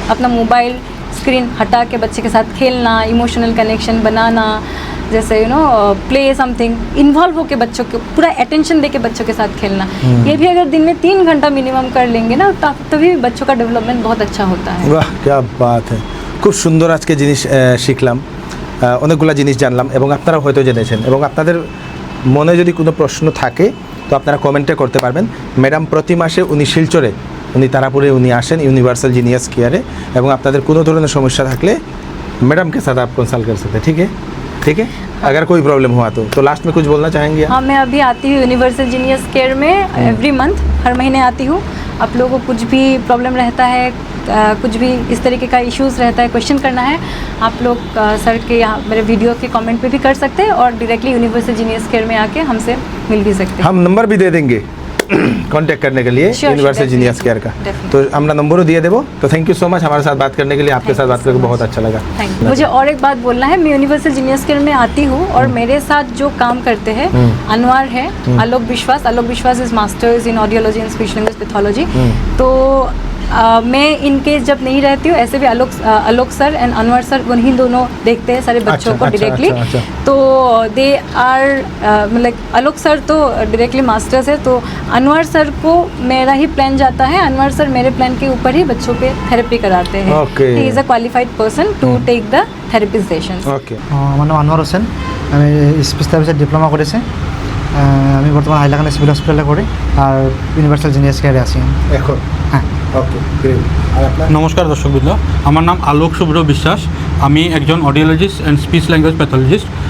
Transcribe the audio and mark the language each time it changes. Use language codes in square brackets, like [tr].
[hi] अपना mobile screen हटा के बच्चे के साथ खेलना, इमोशनल कनेक्शन बनाना, जैसे प्ले समथिंग, इन्वॉल्व होकर बच्चों को पूरा अटेंशन देके बच्चों के साथ खेलना, ये भी अगर दिन में 3 घंटा मिनिमम कर लेंगे ना तभी बच्चों का डेवलपमेंट बहुत अच्छा होता है। [bn] বাহ [hi] क्या बात है, [bn] খুব সুন্দর আজকে জিনিস শিখলাম, অনেকগুলো জিনিস জানলাম এবং আপনারা হয়তো জেনেছেন। এবং আপনাদের মনে যদি কোনো প্রশ্ন থাকে তো আপনারা কমেন্টে করতে পারবেন। ম্যাডাম প্রতি মাসে উনি শিলচরে, উনি তারাপুরে উনি আসেন ইউনিভার্সাল জিনিয়াস কেয়ারে, এবং আপনাদের কোনো ধরনের সমস্যা থাকলে [hi] मैडम के साथ आप कंसल्ट कर सकते हैं। ठीक है अगर कोई प्रॉब्लम हुआ तो लास्ट में कुछ बोलना चाहेंगे आप? हाँ, मैं अभी आती हूँ यूनिवर्सल जीनियस केयर में एवरी मंथ, हर महीने आती हूँ। आप लोगों को कुछ भी प्रॉब्लम रहता है, कुछ भी इस तरीके का इश्यूज़ रहता है, क्वेश्चन करना है, आप लोग सर के यहाँ मेरे वीडियो के कमेंट पे भी कर सकते हैं और डायरेक्टली यूनिवर्सल जीनियस केयर में आके हमसे मिल भी सकते हैं। हम नंबर भी दे देंगे कांटेक्ट करने के लिए यूनिवर्सल जीनियस केयर का, तो हमरा नंबरों दिए देवो। तो थैंक यू सो मच हमारे साथ बात करने के लिए, आपके साथ बात करके बहुत अच्छा लगा। मुझे और एक बात बोलना है, मैं यूनिवर्सल जीनियस केयर में आती हूँ और मेरे साथ जो काम करते हैं अनवर है, आलोक विश्वास is masters in audiology and speech language pathology. तो मैं इनके जब नहीं रहती हूँ, ऐसे भी आलोक सर एंड अनवर सर उन्हीं दोनों देखते हैं सारे बच्चों को डायरेक्टली। तो दे आर मतलब आलोक सर तो डायरेक्टली मास्टर्स है, तो अनवर सर को मेरा ही प्लान जाता है, अनवर सर मेरे प्लान के ऊपर ही बच्चों पे थेरेपी कराते हैं। [en] He is a qualified person to take the therapy sessions. Okay, [bn] আমার নাম আনোয়ার হোসেন, আমি স্পিচ থেরাপিতে ডিপ্লোমা করেছি। আমি বর্তমানে হাইলাকান্দি সিভিল হসপিটালে করি আর ইউনিভার্সাল জিনিয়াস কেয়ারে আছি এখন। হ্যাঁ ওকে গ্রেট। আর আপনার? নমস্কার দর্শকবৃন্দ, আমার নাম আলোক শুভ্র বিশ্বাস, আমি একজন audiologist and speech language pathologist.